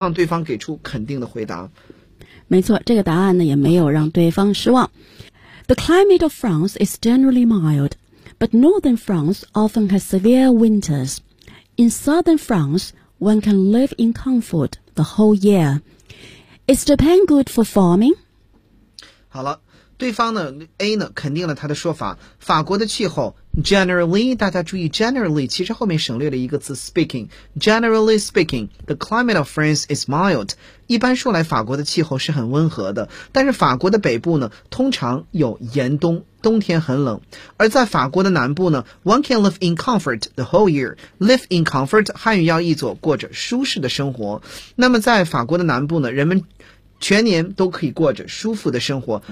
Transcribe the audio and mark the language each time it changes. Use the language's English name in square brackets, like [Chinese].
[Chinese] 让对方给出肯定的回答。没错，这个答案呢也没有让对方失望。 [English] The climate of France is generally mild, but northern France often has severe winters. In southern France, one can live in comfort the whole year. Is Japan good for farming? [Chinese] 好了，对方呢 A 呢肯定了他的说法。法国的气候 generally， 大家注意 generally， 其实后面省略了一个词 speaking。 [English] Generally speaking, the climate of France is mild。 [Chinese] 一般说来，法国的气候是很温和的，但是法国的北部呢，通常有严冬，冬天很冷。而在法国的南部呢 ， [English] one can live in comfort the whole year。 Live in comfort， [Chinese] 汉语要译作过着舒适的生活。那么在法国的南部呢，人们全年都可以过着舒服的生活。